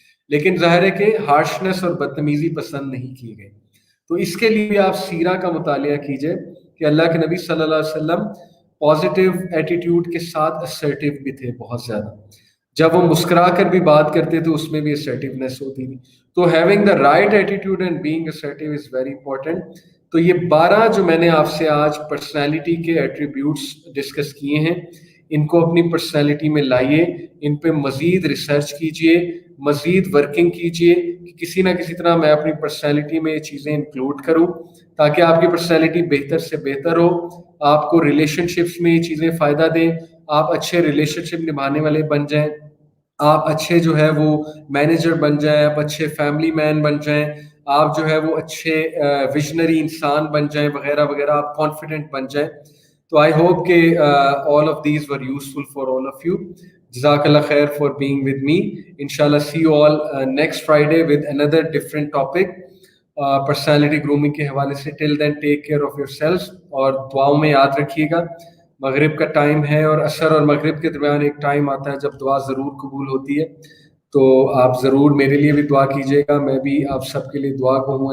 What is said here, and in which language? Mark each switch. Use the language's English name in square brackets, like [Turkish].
[Urdu] لیکن ظاہر ہے کہ ہارشنس اور بدتمیزی پسند نہیں کی گئی. تو اس کے لیے آپ سیرہ کا مطالعہ کیجئے کہ اللہ کے نبی صلی اللہ علیہ وسلم پازیٹیو ایٹیٹیوڈ کے ساتھ اسرٹیو بھی تھے بہت زیادہ. جب وہ مسکرا کر بھی بات کرتے تو اس میں بھی assertiveness ہوتی تھی. [English] تو having the right attitude and being assertive is very important. [Urdu] تو یہ 12 جو میں نے آپ سے آج پرسنالٹی کے ایٹریبیوٹس ڈسکس کیے ہیں، ان کو اپنی پرسنالٹی میں لائیے، ان پہ مزید ریسرچ کیجئے، مزید ورکنگ کیجئے کہ کسی نہ کسی طرح میں اپنی پرسنالٹی میں یہ چیزیں انکلوڈ کروں تاکہ آپ کی پرسنالٹی بہتر سے بہتر ہو، آپ کو ریلیشن شپس میں یہ چیزیں فائدہ دیں، آپ اچھے ریلیشن شپ نبھانے والے بن جائیں، آپ اچھے جو ہے وہ مینیجر بن جائیں، آپ اچھے فیملی مین بن جائیں، آپ جو ہے وہ اچھے ویژنری انسان بن جائیں وغیرہ وغیرہ، آپ کانفیڈنٹ بن جائیں. [English] تو I hope کہ all of these were useful for all of you. جزاک اللہ خیر for being with me. Inshallah see you all next Friday with another different topic. [Urdu] Personality grooming کے حوالے سے. [English] till then take care of yourself, [Urdu] اور دعاؤں میں یاد رکھیے گا مغرب کا ٹائم ہے اور عصر اور مغرب کے درمیان ایک ٹائم آتا ہے جب دعا ضرور قبول ہوتی ہے. تو آپ ضرور میرے لیے بھی دعا کیجیے گا، میں بھی آپ سب کے لیے دعا کو ہوں.